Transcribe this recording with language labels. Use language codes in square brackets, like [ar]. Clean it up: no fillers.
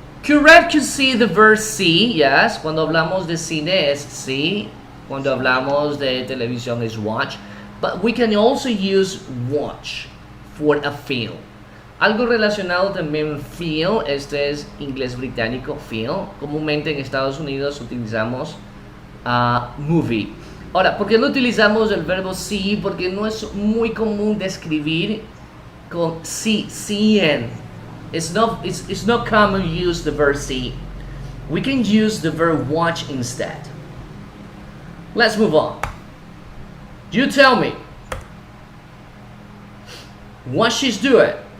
[en] Correct to see the verb see. Yes. [es] Cuando hablamos de cine es see. Cuando hablamos de televisión es watch. [en] But we can also use watch for a film. [es] Algo relacionado también film. Este es inglés británico. Film. Comúnmente en Estados Unidos utilizamos movie. Ahora, ¿por qué no utilizamos el verbo see? Porque no es muy común describir con see, seeing. [en] It's not common to use the verb see. We can use the verb watch instead. Let's move on. You tell me what she's doing.